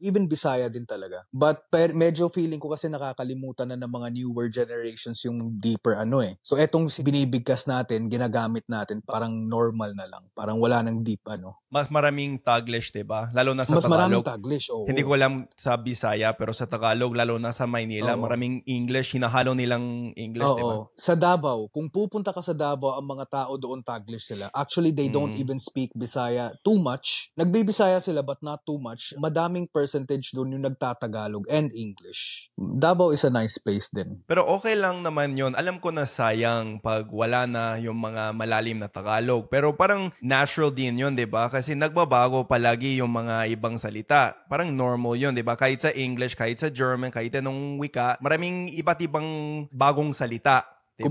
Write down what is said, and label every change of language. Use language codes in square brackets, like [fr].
[tl] Even Bisaya din talaga. But medyo feeling ko kasi nakakalimutan na ng mga [en] newer generations [tl] yung deeper So etong binibigkas natin, ginagamit natin, parang normal na lang. Parang wala nang deep Mas maraming Taglish, diba? Lalo na sa Mas maraming Tagalog. Taglish, oo. Hindi ko alam sa Bisaya, pero sa Tagalog, lalo na sa Maynila, maraming English, hinahalo nilang English, diba? Sa Davao, kung pupunta ka sa Davao, ang mga tao doon Taglish sila. [en] Actually, they don't even speak Bisaya too much. [tl] Nagbibisaya sila [en] but not too much. [tl] Madaming percentage doon yung nagtatagalog and English. [en] Davao is a nice place din. [tl] Pero okay lang naman yon. Alam ko na sayang pag wala na yung mga malalim na Tagalog. Pero parang natural din yun, diba? Kasi nagbabago palagi yung mga ibang salita. Parang normal yun, diba? Kahit sa English, kahit sa German, kahit anong wika, maraming iba't ibang bagong salita. Diba?